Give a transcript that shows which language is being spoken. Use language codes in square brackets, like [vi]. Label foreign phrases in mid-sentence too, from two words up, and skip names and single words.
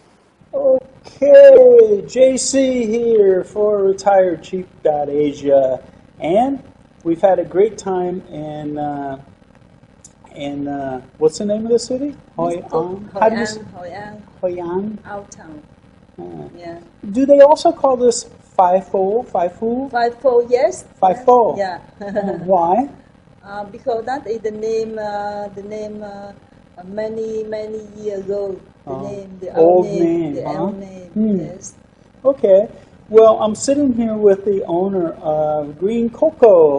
[en] Okay, JC here for retirecheap.asia, and we've had a great time in what's the name of the city? Hoi An. Hoi An. Hoi An. Our town. Yeah. Do they also call this Fai-fo? Fai-fo? Fai-fo, yes. Fai-fo. Yeah. Why? Because that is the name. Many years ago. The old name. The huh? old name. Yes. Okay. Well, I'm sitting here with the owner of Green Coco.